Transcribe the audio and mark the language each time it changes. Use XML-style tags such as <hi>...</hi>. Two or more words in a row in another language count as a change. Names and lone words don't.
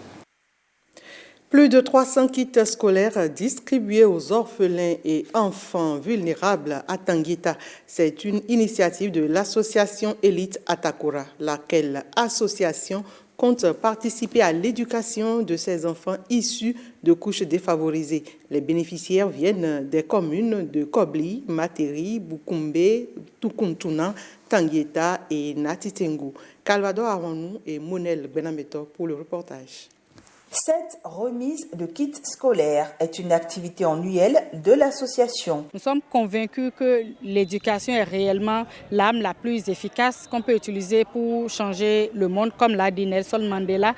<fr>Plus de 300 kits scolaires distribués aux orphelins et enfants vulnérables à Tanguita. C'est une initiative de l'association Élite Atakora, laquelle association compte participer à l'éducation de ces enfants issus de couches défavorisées. Les bénéficiaires viennent des communes de Kobli, Materi, Bukumbe, Tukuntuna, Tanguita et Natitengu. Calvador Awanou et Monel Benameto pour le reportage. Cette remise de kits scolaires est une activité annuelle de l'association. Nous sommes convaincus que l'éducation est réellement l'arme la plus efficace qu'on peut utiliser pour changer le monde, comme l'a dit Nelson Mandela.</fr>